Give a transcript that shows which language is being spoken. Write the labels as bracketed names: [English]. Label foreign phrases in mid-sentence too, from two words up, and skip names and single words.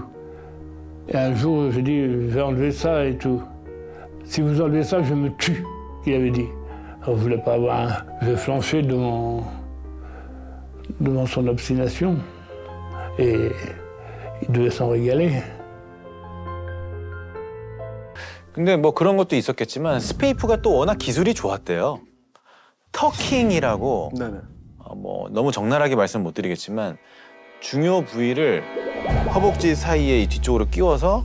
[French] Et un jour, j'ai dit, je vais enlever ça et tout. Si vous enlevez ça, je me tue, il avait dit. Alors, je voulais pas avoir un... Je flanchais devant son obstination. Et il devait s'en régaler. [Korean] 근데 뭐 그런 것도 있었겠지만 스페이프가 또 워낙 기술이 좋았대요. 터킹이라고 네네. 뭐 너무 적나라하게 말씀 못 드리겠지만 중요 부위를 허벅지 사이에 이 뒤쪽으로 끼워서